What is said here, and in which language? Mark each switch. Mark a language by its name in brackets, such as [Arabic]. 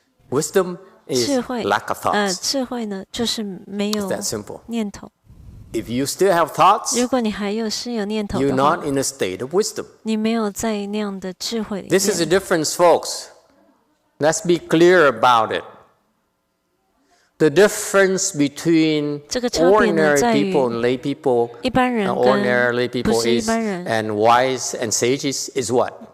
[English] Wisdom is lack of thoughts. [Chinese] 智慧呢，就是没有念头。 [English] If you still have thoughts, [Chinese] 如果你还有念头的话 [English] you're not in a state of wisdom. [Chinese] 你没有在那样的智慧里面。 [English] This is the difference, folks. Let's be clear about it. The difference between ordinary people and lay people, ordinary lay people is, and wise and sages is what?